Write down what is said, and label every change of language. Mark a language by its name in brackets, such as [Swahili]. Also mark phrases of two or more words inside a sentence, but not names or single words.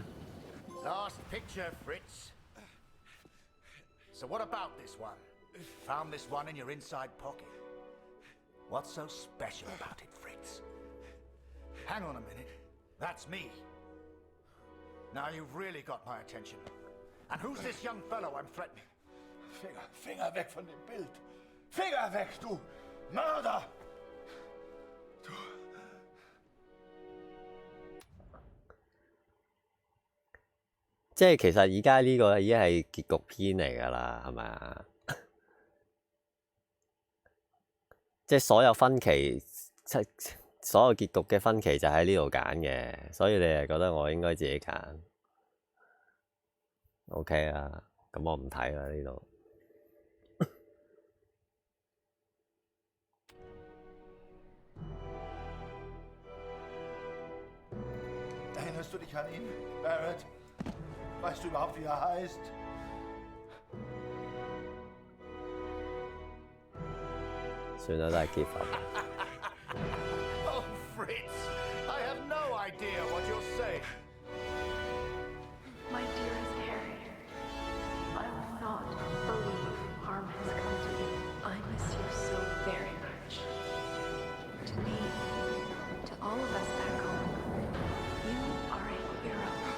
[English] Last picture, Fritz. So what about this one? Found this one in your inside pocket. What's so special about it, Fritz? Hang on a minute. That's me. Now you've really got my attention. And who's this young fellow I'm threatening? [German] Finger weg von dem Bild! Finger weg, du Mörder! Du... [Cantonese] 即係其實而家呢個已經係結局篇嚟㗎啦，係咪啊？即係所有分歧，所有結局嘅分歧就喺呢度揀嘅，所以你係覺得我應該自己揀 ？OK 啊，咁我唔睇啦呢度。 [German] Erinnerst du dich an ihn, Barrett? Weißt du überhaupt, wie er heißt? [English] Oh, Fritz! I have no idea what you're saying. My dearest Harry, I will not believe harm has come to you. I miss you so very much. To me, to all of us back home, you are a hero.